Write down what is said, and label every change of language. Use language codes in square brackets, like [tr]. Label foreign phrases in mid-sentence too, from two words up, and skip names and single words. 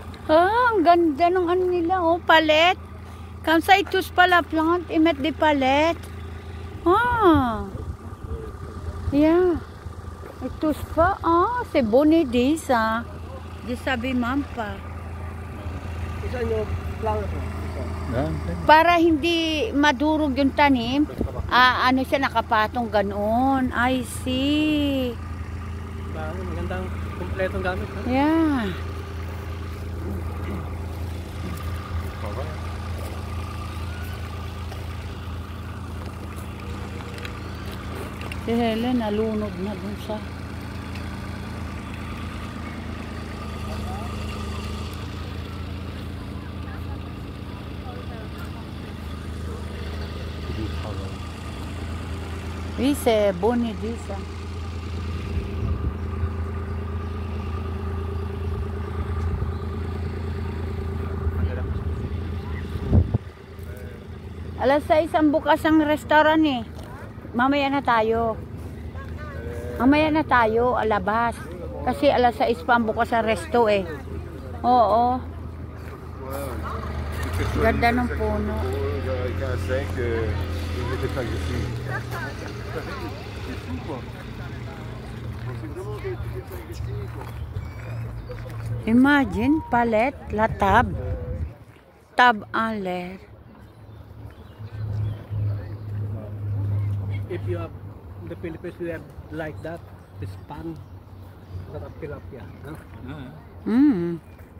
[tl] Ah, ang ganda ng ano nila, oh, palet. [fr] Comme ça, ils touchent pas la plante, ils mettent des palettes. [en] Ah, yeah. [fr] Ils touchent pas. Ah, c'est bonne idée, ça. Je savais même pas. [tl] Para hindi madurog yung tanim, ano siya, nakapatong ganoon. [en] I see. [tl] Magandang kumpletong gamit. Yeah. Si Helen nalunod na dun sa [fr] oui, c'est bonne idée ça. [tl] Alas 6 ang bukas ang restaurant eh. Mamaya na tayo. Mamaya na tayo, alabas. Kasi alas 6 pa ang bukas ang resto eh. Oo. Ganda ng puno. [fr] Imagine, palette, la table. Table en l'air. [en] If you have in the Philippines, we have like that, this pan, that tilapia. Huh? Mm.